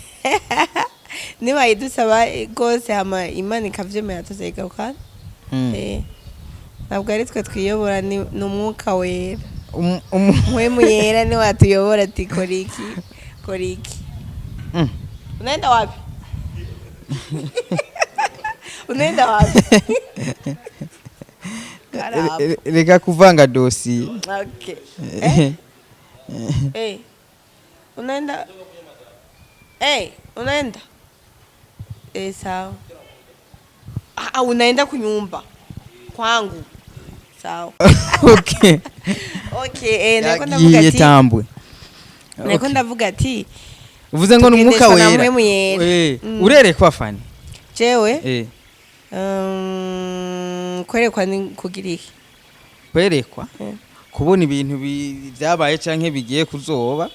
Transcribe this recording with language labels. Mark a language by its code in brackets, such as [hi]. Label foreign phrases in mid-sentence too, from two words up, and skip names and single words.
[rn] niba idusaba gose hama Imana ikavyemera tuzegarukana ntabwo ari twe twiyobora ni umwuka wera umwemu yera ni watuyobora ati koriki [sw] unaenda wapi [rn] reka kuvanga dosi [sw] okay unaenda sawa unaenda kunyumba kwangu sawa okay [rn] nako ndavuga ati uvuze ngo n'umwuka wera urerekwa Fanny jewe kwerekwa ni kugira iki kwerekwa kubona ibintu byabaye canke bigiye kuzoba